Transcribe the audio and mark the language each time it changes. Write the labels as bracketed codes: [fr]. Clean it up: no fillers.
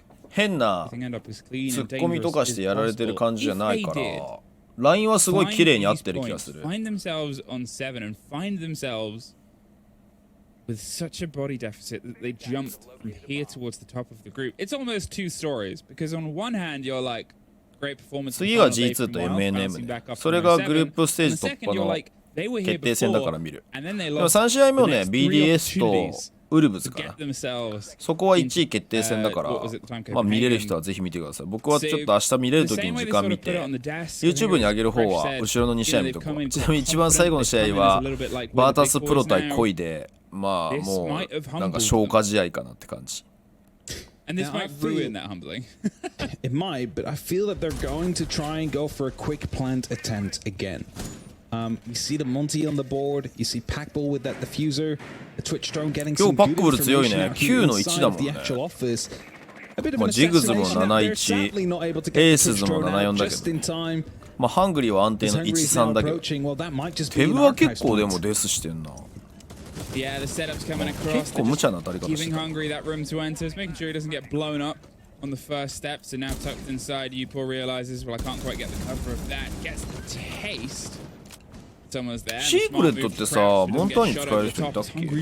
[ja] 変なツッコミとかしてやられてる感じじゃないから、ラインはすごい綺麗に合ってる気がする。 [en] Find themselves on 7 and find themselves with such a body deficit that they jumped from here towards the top of the group. It's almost two stories because on one hand you're like, great performance. [ja] 次が G2 と MNM で、それがグループステージ突破の決定戦だから見る。でも3試合目をね、BDS とウルブズかな。そこは1位決定戦だから、まあ見れる人はぜひ見てください。僕はちょっと明日見れる時に時間見て、YouTube に上げる方は後ろの2試合見とこう。ちなみに一番最後の試合はバータスプロ対恋で、まあもうなんか消化試合かなって感じ。 [en] And this might ruin that humbling. It might, but I feel that they're going to try and go for a quick plant attempt again. You see the Monty on the board. You see Packball with that diffuser. The Twitch drone getting some good information out here inside the actual office. A bit of an assassination out there. Sadly not able to get the Twitch drone out just in time. [ja] まあハングリーは安定の 1-3 だけど、ペブは結構でもデスしてんな。 [en] Yeah, the setup's coming across. Keeping hungry that room to enter, making sure he doesn't get blown up on the first step. So now tucked inside, Upor realizes, well, I can't quite get the cover of that. Gets the taste. Someone's there. [ja] シークレットってさ、モンターに使える人いたっけ？